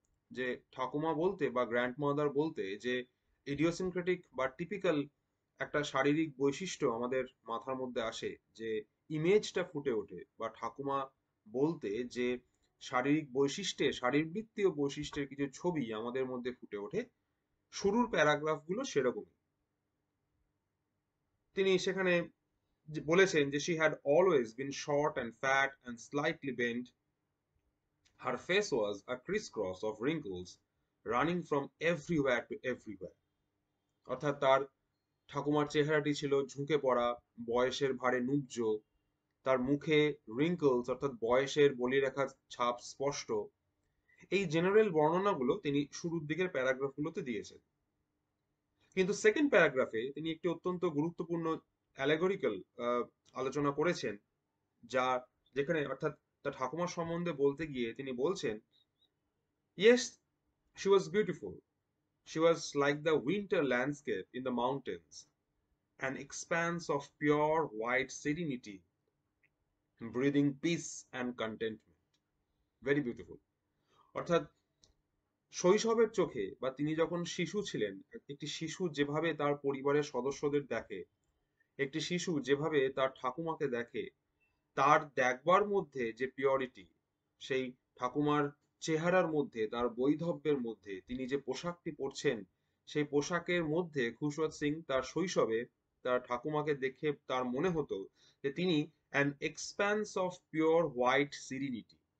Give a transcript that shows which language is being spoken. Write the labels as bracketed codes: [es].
[bn] যে ঠাকুমা বলতে বা গ্র্যান্ডমাদার বলতে যে ইডিওসিনক্রেটিক বা টিপিক্যাল একটা শারীরিক বৈশিষ্ট্য আমাদের মাথার মধ্যে আসে, যে ইমেজটা ফুটে ওঠে, বা ঠাকুমা বলতে যে শারীরিক বৈশিষ্ট্যে, শারীরবৃত্তীয় বৈশিষ্ট্যের কিছু ছবি আমাদের মধ্যে ফুটে ওঠে, শুরুর প্যারাগ্রাফগুলো সেরকমই। তিনি সেখানে বলেছেন যে [en] she had always been short and fat and slightly bent. Her face was a crisscross of wrinkles running from everywhere to everywhere. [bn] অর্থাৎ তার ঠাকুমার চেহারাটি ছিল ঝুঁকে পড়া, বয়সের ভারে নুব্জ, তার মুখে রিঙ্কলস অর্থাৎ বয়সের বলিরেখার ছাপ স্পষ্ট। এই জেনারেল বর্ণনাগুলো তিনি শুরুর দিকের প্যারাগ্রাফগুলোতে দিয়েছেন। কিন্তু সেকেন্ড প্যারাগ্রাফে তিনি একটি অত্যন্ত গুরুত্বপূর্ণ অ্যালেগরিক্যাল আলোচনা করেছেন, যা যেখানে অর্থাৎ তার ঠাকুমার সম্বন্ধে বলতে গিয়ে তিনি বলছেন, yes, [en] she was beautiful. She was like the winter landscape in the mountains, an expanse of pure white serenity, breathing peace and contentment. Very beautiful. [bn] অর্থাৎ শৈশবের চোখে বা তিনি যখন শিশু ছিলেন, একটি শিশু যেভাবে তার পরিবারের সদস্যদের দেখে, একটি শিশু যেভাবে তার ঠাকুমাকে দেখে, তার দেখবার মধ্যে যে পিওরিটি, সেই ঠাকুমার চেহারার মধ্যে, তার বৈধব্যের মধ্যে, তিনি যে পোশাকটি পরছেন সেই পোশাকের মধ্যে খুশওয়াত সিং তার শৈশবে তার ঠাকুমাকে দেখে তার মনে হতো যে তিনি [en] an expanse of pure white serenity,